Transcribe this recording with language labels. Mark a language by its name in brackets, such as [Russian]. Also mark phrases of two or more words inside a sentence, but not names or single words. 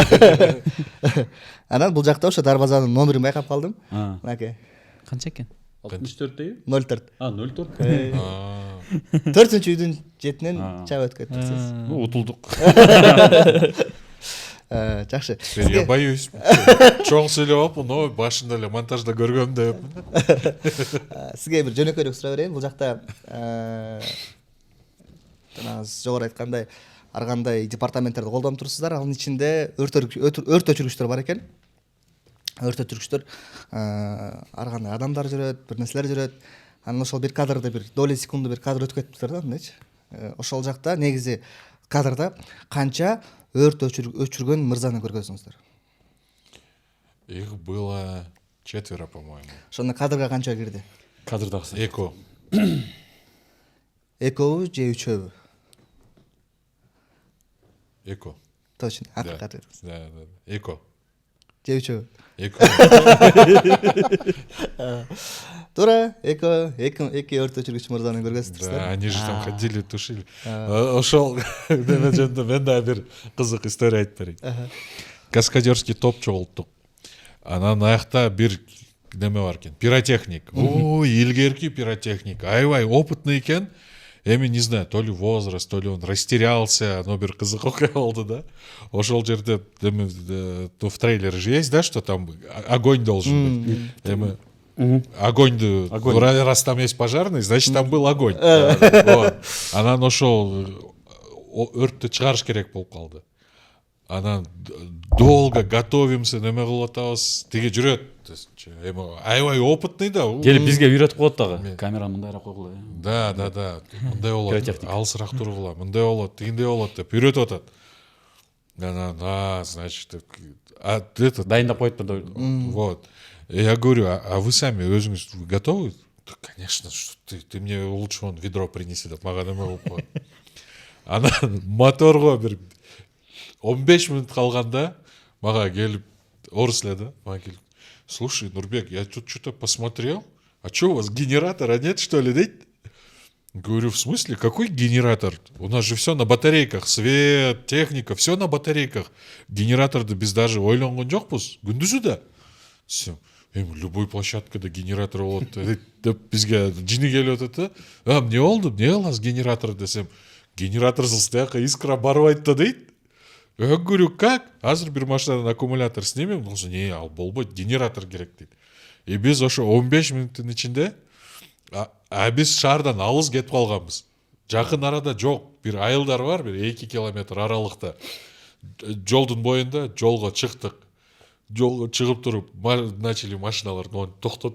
[Kyrgyz] Анан бул жакта ошо дарбазанын номерин байкап калдым. Мынакей. Канча экен? 64-теги? 04. 04. 4-үчү үйдүн четинен чаап өтүп кетти турсуз. Утулдук. Жакшы. [Russian] Я боюсь. [Kyrgyz] Чоң сүйлөп алып, но башында эле монтажда көргөм деп. Сизге бир жөнөкөйрөөк суроо берейин. Бул жакта жана жогору айткандай ар кандай департаменттерди колдонуп турсуздар. Анын ичинде өрт өчүргүчтөр бар экен. Өрт өчүргүчтөр ар кандай адамдар жүрөт, бир нерселер жүрөт. Анан ошол бир кадрда бир доли секунду бир кадр өтүп кетиптир да, мындайчы. Ошол жакта негизи кадрда канча өрт өчүргөн мырзаны көргөнсүңүздөр? [Russian] Их было 4, по-моему. [Kyrgyz] Ошондо кадрга канча кирди? Кадрдагысы. Эко. Экөөбү же үчөөбү? Эко. [Russian] Точно, Да. [Kyrgyz] акыркы айтыңыз. Да. Эко. Же үчөөбү? Эко. Туура, эки өрт өчүргүч мырзаны көргөнсүздөр. [Russian] Да, они же там ходили, тушили. [Kyrgyz] Ошол неме жөнүндө мен да бир кызык история айтып берейин. Каскадерский топ чогулттук. Анан аякта бир неме бар экен, пиротехник. Ой, илгерки пиротехник. Аябай опытный экен. [Russian] Эми не знаю, то ли возраст, то ли он растерялся, но [Kyrgyz] бир кызык окуя болду да. Ошол жерде [Russian] в трейлере же есть, да, что там огонь должен быть. Эми огоньду, раз там есть пожарный, значит там был огонь. Вот. [Kyrgyz] Анан ошол өрттү чыгарыш керек болуп калды. [Russian] Анан долго готовимся, [Kyrgyz] неме кылып атабыз, тиги жүрөт. Эми аябай опытный да. Келип бизге үйрөтүп коет дагы. Камераны мындайраак койгула. Да. Мындай болот. Алысыраак тургула, мындай болот, тигиндей болот деп үйрөтүп атат. Анан, [Russian] значит, это [Kyrgyz] Дайындап коюптур да. [Russian] вот. Я говорю, а вы сами өзүңүз готовы? Да, конечно, что ты мне лучше вон ведро принеси [Kyrgyz] деп мага неме болуп коет. Анан моторго бир 15 минут калганда мага келип орус эле да, мага келип: [Russian] "Слушай, Нурбек, я тут что-то посмотрел. А что, у вас генератора нет, что ли, дейт?" Говорю, в смысле? Какой генератор? У нас же все на батарейках. Свет, техника, все на батарейках. [Kyrgyz] Генераторды биз даже ойлонгон жокпуз. Күндүзү да. Все. эми любой площадкада генератор болот деп бизге жини келип атат да. Эмне болду, эмне кыласыз генератор десем, генераторсыз тияка искра барбайт да дейт. [Russian] Говорю, как? [Kyrgyz] Азыр бир машинадан аккумулятор снимем, болсо не, ал болбойт, генератор керек дейт. И биз ошо 15 минуттун ичинде биз шаардан алыс кетип калганбыз. Жакын арада жок, бир айылдар бар, бир 2 километр аралыкта. Жолдун боюнда жолго чыктык. Жолго чыгып туруп, начали машиналарды токтот.